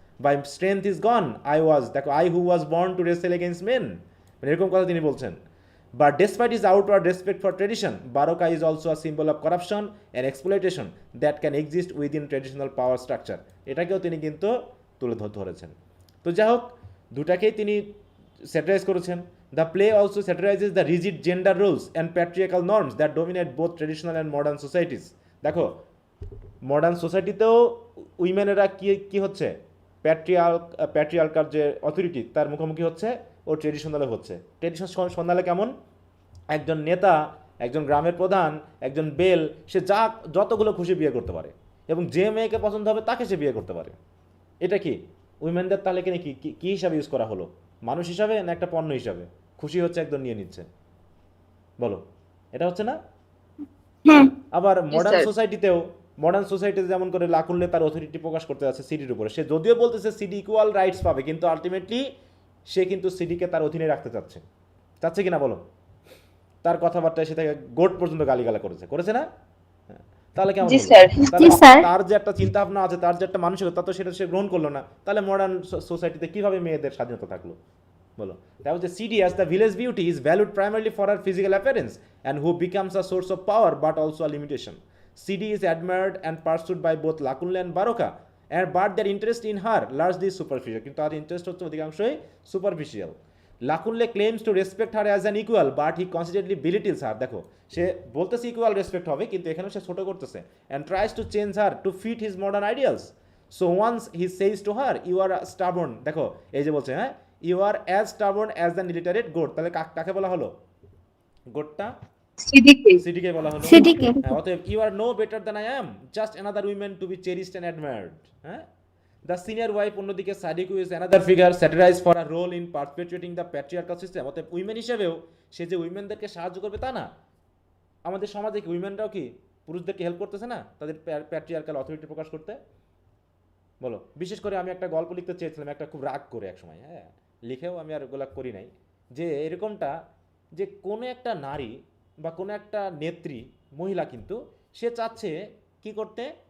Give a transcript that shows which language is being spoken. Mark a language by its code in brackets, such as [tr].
[en] by strength is gone I who was born to wrestle against men, [bn] মানে এরকম কথা তিনি বলছেন। [en] But despite his outward respect for tradition, Baroka is also a symbol of corruption and exploitation that can exist within traditional power structure. [bn] এটাকেও তিনি কিন্তু তুলে ধরেছেন। তো যাই হোক, দুটাকেই তিনি স্যাটারাইজ করেছেন। [en] The play also satirizes the rigid gender roles and patriarchal norms that dominate both traditional and modern societies. [bn] দেখো, মডার্ন সোসাইটিতেও উইমেনেরা কি হচ্ছে, প্যাট্রিয়ার্কাল যে অথরিটি তার মুখোমুখি হচ্ছে, ও ট্রেডিশনালে হচ্ছে। ট্রেডিশনালে কেমন? একজন নেতা, একজন গ্রামের প্রধান, একজন বেল, সে যতগুলো খুশি বিয়ে করতে পারে এবং যে মেয়েকে পছন্দ হবে তাকে সে বিয়ে করতে পারে। এটা কি উইমেনদের তাহলে কি হিসাবে ইউজ করা হলো? মানুষ হিসাবে না একটা পণ্য হিসাবে? খুশি হচ্ছে একদম নিয়ে নিচ্ছে, বলো, এটা হচ্ছে না? আবার মডার্ন সোসাইটিতে যেমন করে লাকুনলে তার অথরিটি প্রকাশ করতে যাচ্ছে সিডির উপরে, সে যদিও বলতেছে সিডি ইকুয়াল রাইটস পাবে, কিন্তু আলটিমেটলি সে কিন্তু সিডিকে তার অধীনে রাখতে চাচ্ছে কিনা বলো? তার কথাবার্তায় সে তাকে গোট পর্যন্ত গালিগালা করেছে না? হ্যাঁ। তাহলে কেমন হলো? তাহলে তার যে একটা চিন্তা ভাবনা আছে, তার যে একটা মানসিকতা, তো সেটা সে গ্রহণ করলো না। তাহলে মডার্ন সোসাইটিতে কিভাবে মেয়েদের স্বাধীনতা থাকলো বলো? [en] That was the CD as the village beauty is valued primarily for her physical appearance and who becomes a source of power but also a limitation. CD is admired and pursued by both Lakunle and Baroka, but their interest in her largely superficial. [bn] কিন্তু তার interest হচ্ছে অধিকাংশই superficial. [en] Lakunle claims to respect her as an equal but he constantly belittles her. [bn] দেখো, সে বলতেছে equal respect হবে, কিন্তু এখানে সে ছোট করতেছে, [en] and tries to change her to fit his modern ideals. So once he says to her, you are stubborn. [bn] দেখো, এই যে বলছে, হ্যাঁ, [en] you are as stubborn as the illiterate goat. [bn] তাহলে কাকে বলা হলো? গোটটা সিডিকে বলা হলো। হ্যাঁ, অতএব [en] you are no better than I am, just another woman to be cherished and admired. হ্যাঁ, the senior wife অন্যদিকে Sadiku is another figure satirized for a role in perpetuating the patriarchal system. [bn] অতএব women হিসেবেও সে যে উইমেনদেরকে সাহায্য করবে তা না। আমাদের সমাজে কি উইমেনরাও কি পুরুষদেরকে হেল্প করতেছে না তাদের প্যাট্রিয়ার্কাল অথরিটি প্রকাশ করতে? বলো। বিশেষ করে আমি একটা গল্প লিখতে চেয়েছিলাম, একটা খুব রাগ করে এক সময়, হ্যাঁ, লিখেও আমি আর ওগুলা করি নাই, যে এরকমটা যে কোনো একটা নারী বা কোনো একটা নেত্রী মহিলা কিন্তু সে চাচ্ছে কি করতে?